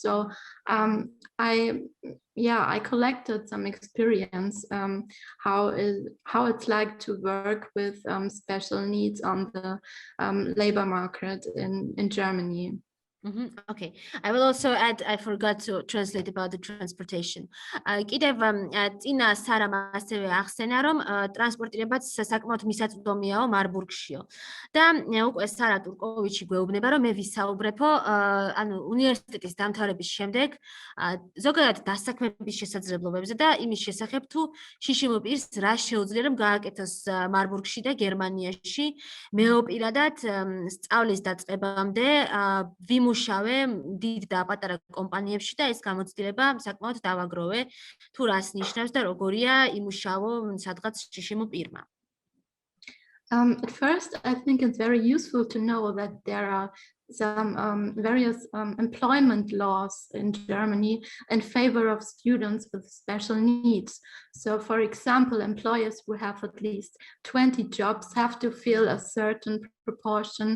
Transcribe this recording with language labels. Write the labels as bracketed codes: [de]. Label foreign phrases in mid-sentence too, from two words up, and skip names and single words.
[en] So I collected some experience how it's like to work with special needs on the labor market in Germany. Okay, I will also add, I forgot to translate about the transportation. [ka] კიდევ წინა სარამ ასევე ახსენა, რომ ტრანსპორტირებაც საკმაოდ მისაწვდომიაო მარბურგშიო. და უკვე სარა ტურკოვიჩი გვეუბნება, რომ მე ვისაუბრებო, ანუ უნივერსიტეტის დამთავრების შემდეგ ზოგადად დასაქმების შესაძლებლობებზე და იმის შესახებ თუ შიშიმო პირს რა შეუძლია რომ გააკეთოს მარბურგში და გერმანიაში. მეო პირადად სწავლის დაწყებამდე ვიმუშავე დიდ და პატარა კომპანიებში და ეს გამოცდილება საკმაოდ დავაგროვე თუ რას ნიშნავს და როგორია იმუშავო სადღაც შიშიმო პირმა. [en] At first, I think it's very useful to know that there are some various employment laws in Germany in favor of students with special needs. So, for example, employers who have at least 20 jobs have to fill a certain proportion.